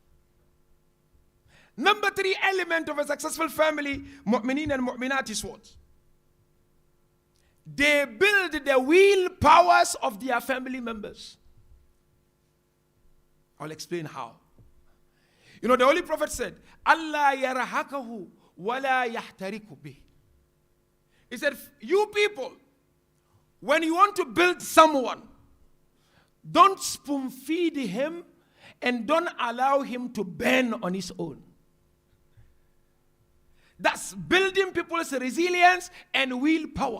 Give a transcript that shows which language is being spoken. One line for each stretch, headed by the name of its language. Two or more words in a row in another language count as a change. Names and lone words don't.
English: Number 3 element of a successful family, mu'mineen and mu'minat, is what? They build the will powers of their family members. I'll explain how. You know, the Holy Prophet said,
Arabic: الله يرهقه ولا يحترق به.
English: He said, you people when you want to build someone, don't spoon feed him and don't allow him to burn on his own. That's building people's resilience and willpower.